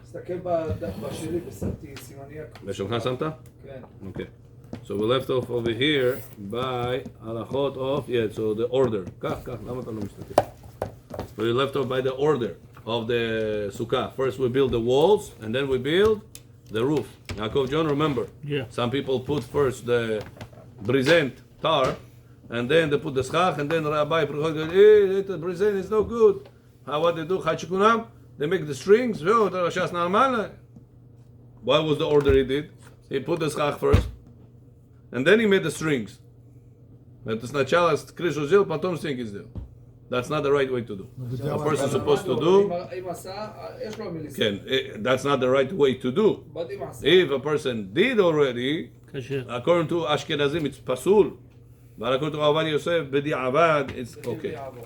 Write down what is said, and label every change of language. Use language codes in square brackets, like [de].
[he] תסתכל בשלי ושמתי סימניה. בשולחן שמת? כן. [en] Okay. So we left off over here by Halachot of, so the order. [he] כך, למה אתה לא מסתכל? [en] We left off by the order of the sukkah. First we build the walls, and then we build the roof. Yaakov John, remember? Yeah. Some people put first the brizent, tar, and then they put the schach, and then Rabbi goes, the brizent is no good. What they do? Chachikunam, they make the strings. What was the order he did? He put the schach first, and then he made the strings. [ru] Это сначала крышу сделал, потом стенки сделал. [en] That's not the right way to do. A person is supposed to do. That's not the right way to do. If a person did already, according to Ashkenazim, it's pasul. But according to Avad Yosef, b'di'avad, it's okay.